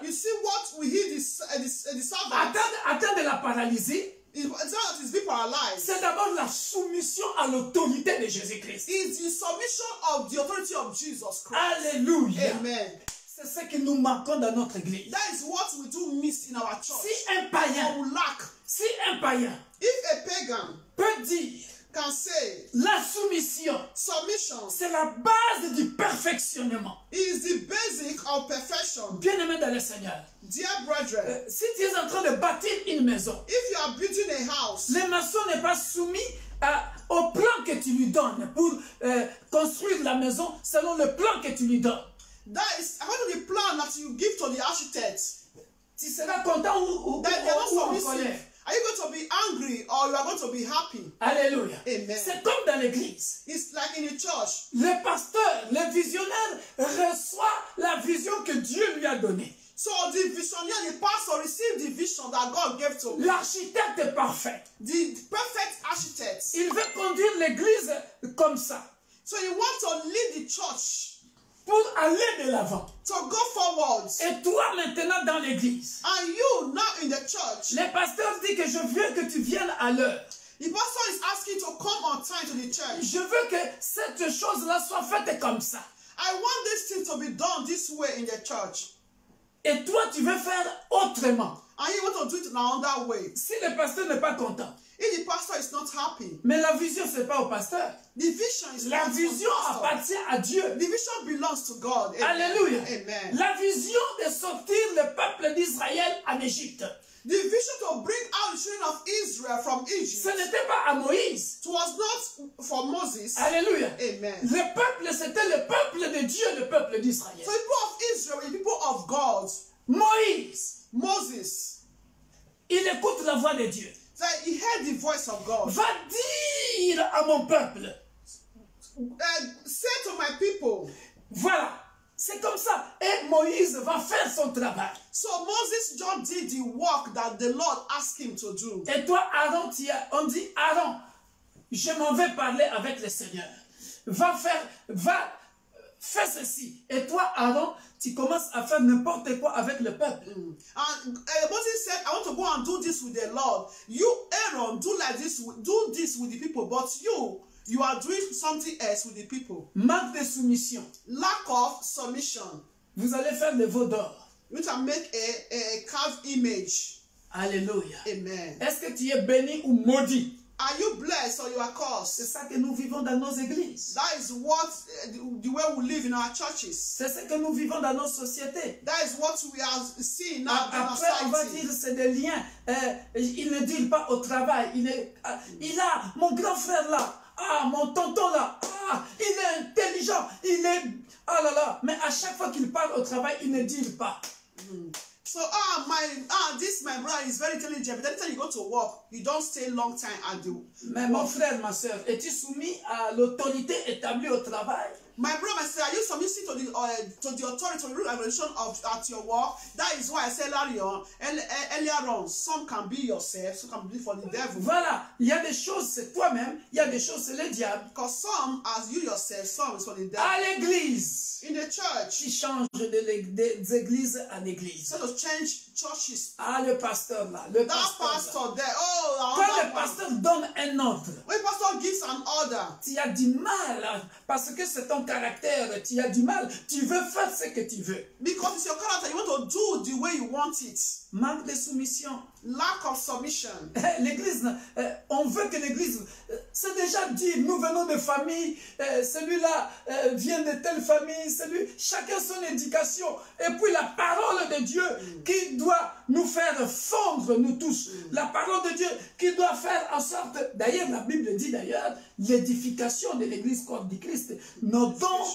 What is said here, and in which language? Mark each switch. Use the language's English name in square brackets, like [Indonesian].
[English] You see what we hear the servant [French] atteint de la paralysie. [English] is being paralyzed. [French] C'est d'abord la soumission à l'autorité de Jésus-Christ. [English] Is the submission of the authority of Jesus Christ. [French] Alléluia. Amen. C'est ce que nous manquons dans notre église. [English] That is what we do miss in our church. [French] Si un païen, [English] Or we lack. If a pagan [French] peut dire [English] can say [French] la soumission, [English] submission [French] c'est la base du perfectionnement. [English] is the basic of perfection. [French] Bien-aimé dans le Seigneur, [English] Dear brethren, [French] si tu es en train de bâtir une maison, [English] if you are building a house, [French] le maçon n'est pas soumis au plan que tu lui donnes pour construire la maison selon le plan que tu lui donnes. [English] that is according to the plan that you give to the architect. [French] Tu seras content ou [English] That they are not [French] en colère. [English] submissive. Are you going to be angry or you are going to be happy? [French] Alléluia. Amen. C'est comme dans l'église. [English] It's like in the church. [French] Le pasteur, le visionnaire reçoit la vision que Dieu lui a donnée. [English] So the visionary, the pastor received the vision that God gave to him. [French] L'architecte est parfait. [English] The perfect architect. [French] Il veut conduire l'église comme ça. [English] So you want to lead the church [French] pour aller de l'avant. [English] to go forwards. [French] Et toi maintenant dans l'église, [English] And you now in the church, [French] le pasteur dit que je veux que tu viennes à l'heure. [English] The pastor is asking to come on time to the church. [French] Je veux que cette chose-là soit faite comme ça. [English] I want this thing to be done this way in the church. [French] Et toi, tu veux faire autrement. [English] And you want to do it in another way. [French] Si le pasteur n'est pas content, [English] If the pastor is not happy, [French] mais la vision, ce n'est pas au pasteur. [English] the vision is [French] La [English] not [French] vision [English] for the pastor. [French] appartient à Dieu. [English] The vision belongs to God. [French] Amen. Alléluia. Amen. La vision de sortir le peuple d'Israël en Égypte, [English] The vision to bring out the children of Israel from [French] ce [English] Egypt, [French] n'était pas à Moïse. [English] it was not for Moses. [French] Alléluia. Amen. Le peuple, c'était le peuple de Dieu, le peuple d'Israël. [English] So the people of Israel, the people of God, [French] Moïse, [English] Moses, [French] il écoute la voix de Dieu. [English] so he heard the voice of God. [French] Va dire à mon peuple. Say to my people. Voilà. C'est comme ça. Et Moïse va faire son travail. [English] So Moses just did the work that the Lord asked him to do. [French] Et toi, Aaron, on dit, Aaron, je m'en vais parler avec le Seigneur. Va faire ceci. Et toi, Aaron, tu commences à faire n'importe quoi avec le peuple. [English] And Moses said, I want to go and do this with the Lord. You, Aaron, do this with the people. But you are doing something else with the people. [French] Manque de soumission. [English] Lack of submission. [French] Vous allez faire des veaux d'or. [English] You can make a carved image. [French] Alléluia. Amen. Est-ce que tu es béni ou maudit? [English] Are you blessed or you are [French] C'est [English] cursed? [French] ça que nous vivons dans nos églises. [English] That is what the way we live in our churches. [French] C'est ce que nous vivons dans nos sociétés. [English] That is what we are seeing now in our [French] Après, on va [English] society. [French] dire c'est des liens. Il ne dit pas au travail. Il a mon grand frère là. Ah, mon tonton là. Ah, il est intelligent. Ah là là. Mais à chaque fois qu'il parle au travail, il ne dit pas. [English] So this my brother is very intelligent, but anytime you go to work, you don't stay long time at the [French] Mais mon frère, ma soeur, es-tu soumis à l'autorité établie au travail? [English] My brother, my sister, are you submitting to the authority, to the rule and regulation at your work? That is why I said earlier on, some can be yourself, some can be for the devil. [French] Voilà, il y a des choses, c'est toi-même, il y a des choses, c'est le diable. [English] Because some, as you yourself, some is for the devil. [French] À l'église, [English] In the church, [French] qui change des églises en église. [English] instead of change churches, [French] Ah, le pasteur là, le [English] that [French] pasteur là. [English] pastor there, [French] Quand le [English] another pastor. [French] pasteur donne un ordre, [English] When pastor gives an order, [French] tu as du mal, parce que c'est ton caractère, tu as du mal, tu veux faire ce que tu veux. [English] because it's your character, you want to do the way you want it. [French] Manque de soumission. [English] Lack of submission. [French] L'église, on veut que l'église, c'est déjà dit, nous venons de famille, celui-là vient de telle famille, chacun son éducation, et puis la parole de Dieu qui doit nous faire fondre, nous tous, la parole de Dieu qui doit faire en sorte, d'ailleurs la Bible dit d'ailleurs, l'édification de l'église corps du Christ, nos dons,